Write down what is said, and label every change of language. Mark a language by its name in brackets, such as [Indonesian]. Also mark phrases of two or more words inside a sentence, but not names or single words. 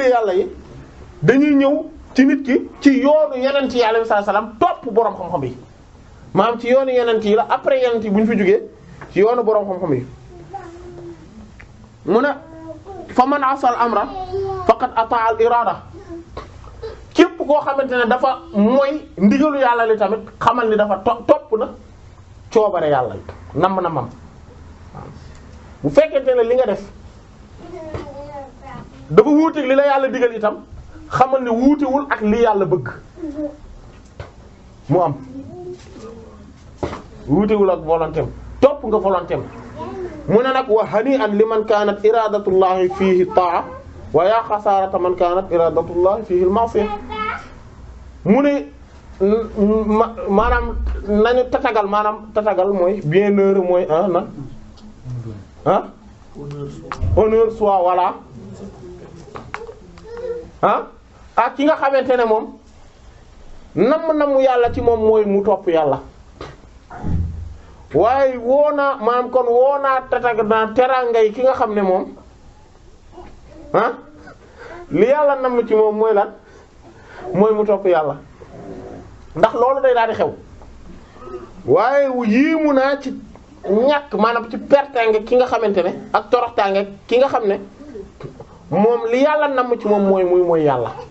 [Wolof] yàlla yi dañuy ñëw ci nit ki ci yoonu yeneen yi [Arabic] عليه السلام [Wolof] topp boroom xam-xam yi maanaam ci yoonu yeneen yi la après yeneen yi bu ñu fi jógee ci yoonu boroom xam-xam yi mu ne [Arabic] فمن عصى الأمر فقد أتى الإرادة [Wolof] képp koo xamante ne dafa mooy ndigalu yàlla li tamit xamal ni dafa topp na coobare yàlla nam na mam bu fekkente ne li nga def dafa wuuteeg li la yàlla digal itam xamal ni wuutewul ak li yàlla bëgg mu am wuutewul ak volonté am topp nga volonté am mu ne nag [Arabic] وهنيئا لمن كانت إرادة الله فيه طاعة ويا خسارة من كانت إرادة الله فيه المعصية [Wolof] mu ne maanaam nañu tatagal mooy bienheureux mooy [French] honneur soit voilà [Wolof] ak ki nga xamante ne moom namm yàlla ci moom mooy mu topp yàlla waaye maanaam kon woonaa terangay ki nga xam ne moom li yàlla namm ci moom mooy lan mooy mu topp yàlla ndax loolu day daal di xew waaye yéemu naa ci ñàkk maanaam ci pertange ki nga xamante ne ak toroxtaange ki nga xam ne moom li yàlla namm ci moom mooy yàlla